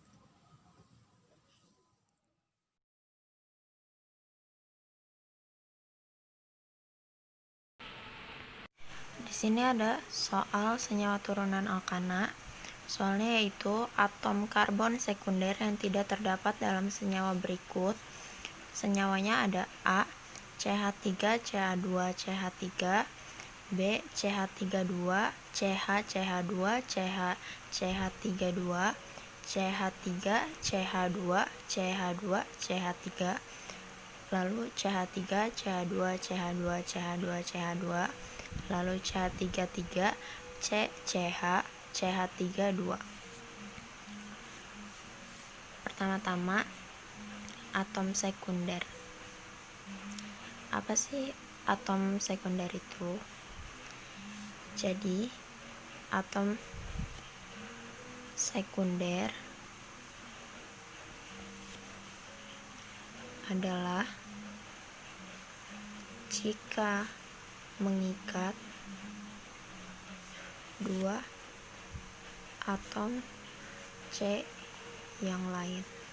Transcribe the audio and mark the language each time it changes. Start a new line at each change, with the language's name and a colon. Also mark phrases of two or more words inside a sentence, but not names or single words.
Indonesian: Di sini ada soal senyawa turunan alkana. Soalnya yaitu atom karbon sekunder yang tidak terdapat dalam senyawa berikut. Senyawanya ada A, CH3, CH2, CH3, B, CH32, CH, CH2, CH, CH32, CH3, CH2, CH2, CH3, lalu CH3, CH2, CH2, CH2, CH2, lalu CH33, C, CH, CH32. Pertama-tama, atom sekunder. Apa sih atom sekunder itu? Jadi, atom sekunder adalah jika mengikat dua atom C yang lain.